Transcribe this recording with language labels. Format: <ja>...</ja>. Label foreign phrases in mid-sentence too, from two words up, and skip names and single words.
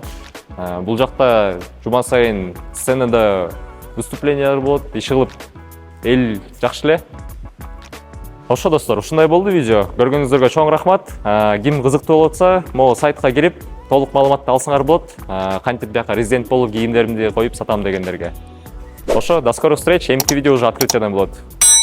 <ky>Бул жакта жума сайын сценада выступлениялар болот, иш кылып эл жакшы эле. Ошо достор, ушундай болду видео. Көргөнүңүздөргө чоң рахмат. Ким кызыктуу болуп атса, могу сайтка кирип толук маалыматты алсаңар болот. Кантип бияка резидент болуп кийимдеримди коюп сатам дегендерге. Ошо,</ky> <ru>до скорых встреч.</ru> <ky>Эмки видео уже открытиядан болот.</ky>